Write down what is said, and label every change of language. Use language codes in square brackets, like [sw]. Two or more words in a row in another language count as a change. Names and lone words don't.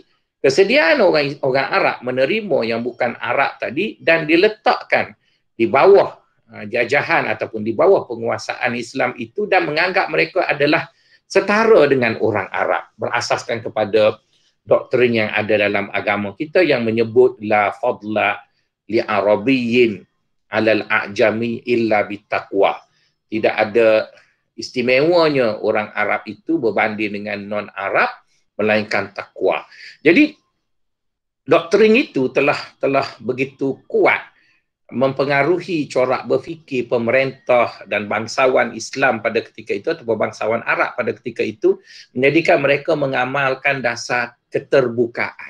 [ms] Kesediaan orang Arab menerima yang bukan Arab tadi dan diletakkan di bawah jajahan ataupun di bawah penguasaan Islam itu, dan menganggap mereka adalah setara dengan orang Arab, berasaskan kepada doktrin yang ada dalam agama kita yang menyebut [ar] لا فضل لعربي على أعجمي إلا بالتقوى. [ms] Tidak ada istimewanya orang Arab itu berbanding dengan non-Arab melainkan takwa. Jadi doktrin itu telah begitu kuat mempengaruhi corak berfikir pemerintah dan bangsawan Islam pada ketika itu atau bangsawan Arab pada ketika itu, menjadikan mereka mengamalkan dasar keterbukaan.